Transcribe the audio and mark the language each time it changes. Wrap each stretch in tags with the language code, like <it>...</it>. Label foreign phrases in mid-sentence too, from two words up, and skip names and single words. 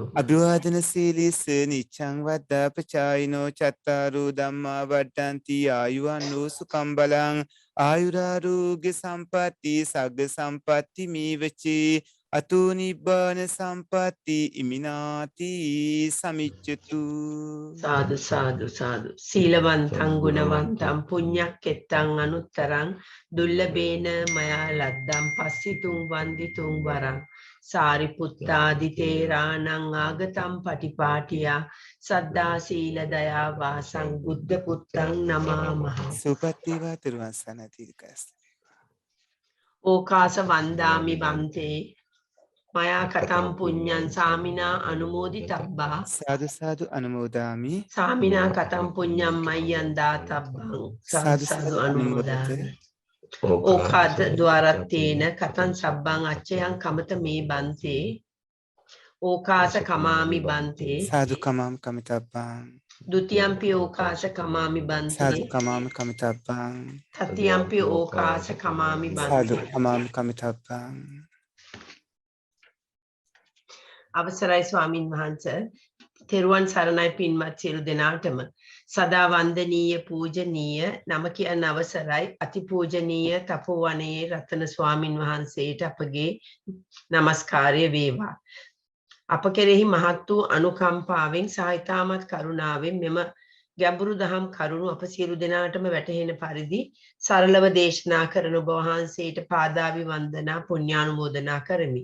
<pi>අභිවාදන සීලිස නිච්ඡං වද්දා පචායිනෝ චත්තාරෝ ධම්මා වඩ්ඩಂತಿ ආයුවන්නෝ සුඛං බලං ආයුරාෝග්‍ය සම්පatti සග්ග සම්පatti මේවචි අතෝ නිබ්බාන සම්පatti ඉමිනාති සමිච්ඡතු සාදු සාදු සාදු සීලවන්තං ගුණවන්තං පුඤ්ඤක්කෙත්තං අනුත්තරං දුල්ලභේන මයා ලද්දං පස්සිතුං වන්දිතුං වරං සාරිපුත්තාදි තේරාණං ආගතං පටිපාටියා සද්දා සීල දයා වාසං බුද්ධ පුත්තං නමාමහ</pi> <si>සුපත්තිවා තිරුවන් සරණයි දීර්ඝායුෂ</si> <pi>ඕකාස වන්දාමි වන්තේ මයා කතම් පුඤ්ඤං සාමිනා අනුමෝදිතබ්බා සාදු සාදු අනුමෝදාමි සාමිනා කතම් පුඤ්ඤං මය්යං දාතබ්බං සාදු සාදු අනුමෝදාමි ඕකාද ద్వාරත්තේන කතං සබ්බං අච්චයං කමත මේ බන්තේ ඕකාස කමාමි බන්තේ සාදු කමාම කමිතබ්බං ဒုတိယံ පි ඕකාස කමාමි බන්තේ සාදු කමාම කමිතබ්බං තතියම් පි ඕකාස කමාමි සාදු බන්තේ කමාම කමිතබ්බං</pi> <si>අවසරයි ස්වාමින් වහන්සේ තෙරුවන් සරණයි පින්වත් සියලු දෙනාටම සදා වන්දනීය පූජනීය නම කියන අවසරයි අතිපූජනීය තපෝවනයේ රතන ස්වාමින් වහන්සේට අපගේ নমස්කාරය වේවා අප කෙරෙහි මහත් වූ අනුකම්පාවෙන් සහ ඊටමත් කරුණාවෙන් මෙම ගැඹුරු දහම් කරුණු අප සියලු දෙනාටම වැටහෙන පරිදි සරලව දේශනා කරන ඔබ වහන්සේට පාදාවි වන්දනා පුණ්‍යානුමෝදනා කරමි.</si>